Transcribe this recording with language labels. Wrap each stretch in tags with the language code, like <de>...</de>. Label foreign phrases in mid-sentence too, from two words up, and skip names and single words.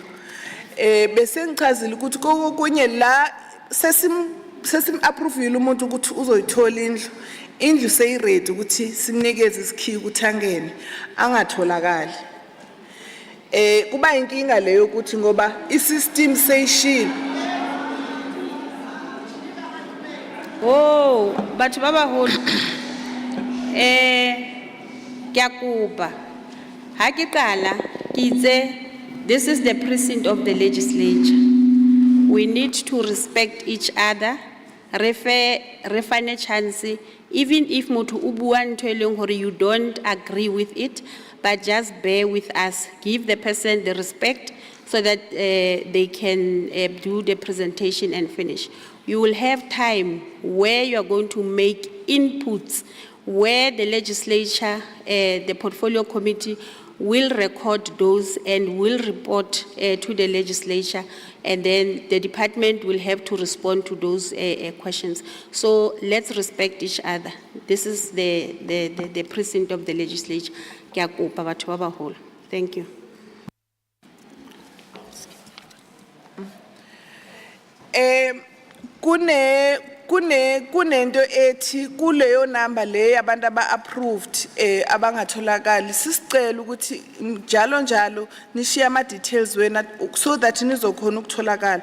<zu>Bese ngichazile ukuthi kokunye la sesim approve umuntu ukuthi uzoyithola indlu seyiready ukuthi simnikeze isikhiyi ukuthi angene angatholakali. Kuba inkinga leyo ukuthi ngoba isystem seyishile.</zu> <st>Oh, batho ba baholo. Kyakupa. Ha ke qala ke itse</st> <en>this is the precinct of the legislature. We need to respect each other. Refine chance, even if</en> <st>motho o bua ntho e leng hore</st> <en>you don't agree with it, but just bear with us. Give the person the respect so that they can do the presentation and finish. You will have time where you are going to make inputs, where the legislature, the portfolio committee will record those and will report to the legislature, and then the department will have to respond to those questions. So let's respect each other. This is the precinct of the legislature.</en> <st>Kyakopa batho ba baholo.</st> <en>Thank you.</en> <zu>Kunento ethi kuleyo number le yabantu aba approved abangatholakali sisicela ukuthi njalo nishiya ama details wena</zu> <en>so that</en> <zu>nizokhona ukutholakala</zu>